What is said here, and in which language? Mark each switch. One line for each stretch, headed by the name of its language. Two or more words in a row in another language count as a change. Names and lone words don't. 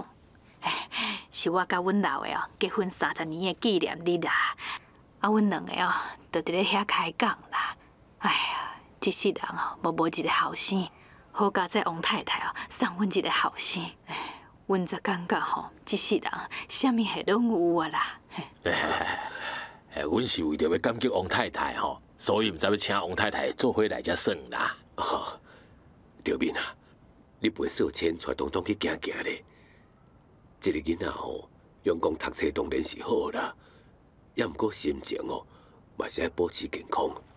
Min Nan Chinese: 是我甲阮老的哦结婚30年的纪念日啦，阮两个哦，就伫咧遐开讲啦。哎呀，这世人哦，无一个后生，好佳在王太太哦送阮一个后生，阮则感觉吼，这世人啥物事拢有啊啦。阮是为着要感激王太太吼，所以毋知要请王太太做伙来遮耍啦。赵敏啊，你陪少谦带东东去行行咧。这个囡仔吼，用功读册当然是好啦，也毋过心情哦，嘛是爱保持健康。